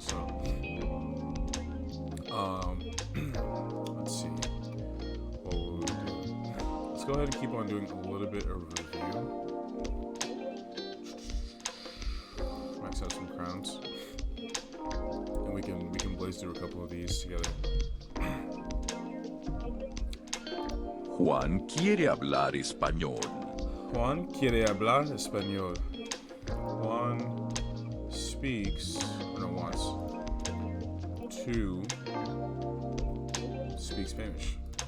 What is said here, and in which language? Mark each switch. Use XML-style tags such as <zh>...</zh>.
<en>So, let's see. What will we do? Let's go ahead and keep on doing a little bit of review. Max out some crowns. And we can blaze through a couple of these together.</en> <es>Juan quiere hablar español. Juan quiere hablar español.</es> <en>Juan speaks, or no, wants to speak Spanish.</en>